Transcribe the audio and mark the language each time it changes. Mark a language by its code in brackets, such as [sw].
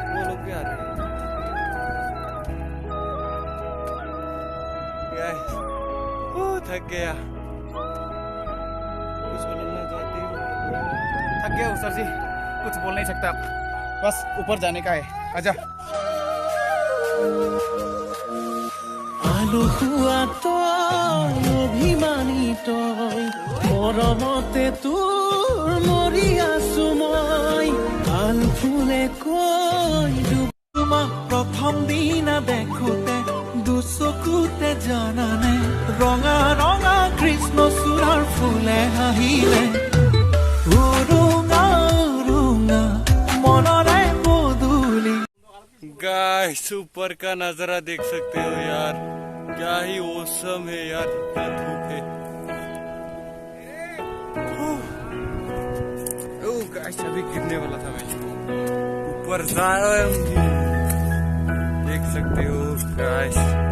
[hi] वो लोग भी आ रहे हैं गाइस। थक गया, कुछ बोलना चाहते गया सर जी, कुछ बोल नहीं सकता, बस ऊपर जाने का है। आजा। [as] আলো খোৱা তই অভিমানী তই মৰমতে তোৰ মৰি আছো মই ভাল ফুলে কৈ তোমাক প্ৰথম দিনা দেখোতে দুচকুতে জানানে ৰঙা ৰঙা কৃষ্ণ চূড়াৰ ফুলে হাঁহিলে উৰুঙা উৰুঙা মনৰে পদূলি। [hi] गाइस ऊपर का नजारा देख सकते हो यार, क्या ही औसम है यार, क्या धूप है। ओह गाइस अभी गिरने वाला था मैं, ऊपर जा रहा हूँ, देख सकते हो गाइस।